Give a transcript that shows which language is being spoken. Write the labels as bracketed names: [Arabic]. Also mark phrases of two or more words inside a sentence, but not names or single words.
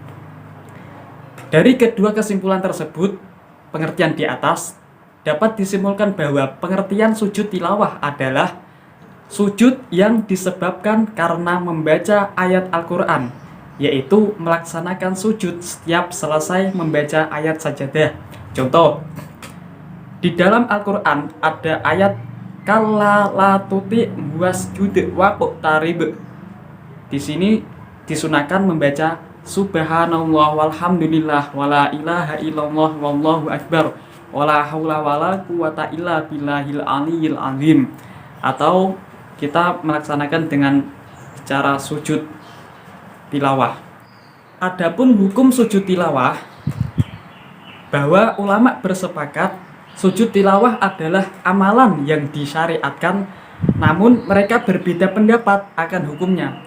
[Indonesian] Dari kedua kesimpulan tersebut, pengertian di atas dapat disimpulkan bahwa pengertian sujud tilawah adalah sujud yang disebabkan karena membaca ayat Al-Quran, yaitu melaksanakan sujud setiap selesai membaca ayat sajadah. Contoh, di dalam Al-Quran ada ayat [Arabic] كلا لا تطعه واسجد واقترب. [Indonesian] Di sini disunahkan membaca [Arabic] سبحان الله والحمد لله ولا إله إلا الله والله أكبر ولا حول ولا قوة إلا بالله العلي العظيم, [Indonesian] atau kita melaksanakan dengan cara sujud tilawah. Adapun hukum sujud tilawah, bahwa ulama bersepakat sujud tilawah adalah amalan yang disyariatkan, namun mereka berbeda pendapat akan hukumnya.